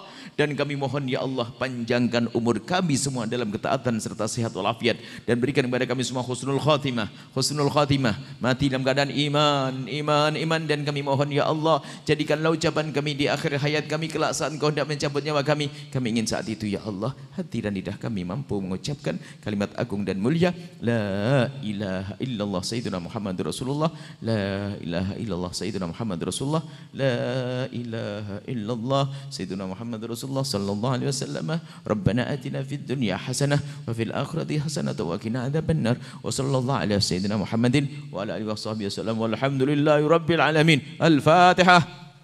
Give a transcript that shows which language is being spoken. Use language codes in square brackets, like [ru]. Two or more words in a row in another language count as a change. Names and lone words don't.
[id] Dan kami mohon ya Allah, panjangkan umur kami semua dalam ketaatan serta sehat walafiat, dan berikan kepada kami semua [ar] حسن الخاتمة, [id] mati dalam keadaan iman. Dan kami mohon ya Allah, jadikanlah ucapan kami di akhir hayat kami kelak saat Engkau hendak mencabut nyawa kami. Kami ingin saat itu ya Allah, hati dan lidah kami mampu mengucapkan kalimat agung dan mulia, [ar] لا إله إلا الله سيدنا محمد رسول الله، لا إله إلا الله سيدنا محمد رسول الله، لا إله إلا الله سيدنا محمد رسول الله صلى الله عليه وسلم. ربنا آتنا في الدنيا حسنة وفي الآخرة حسنة وقنا عذاب النار. وصلى الله على سيدنا محمد وعلى آله وصحبه وسلم. والحمد لله رب العالمين. Al-Fatihah.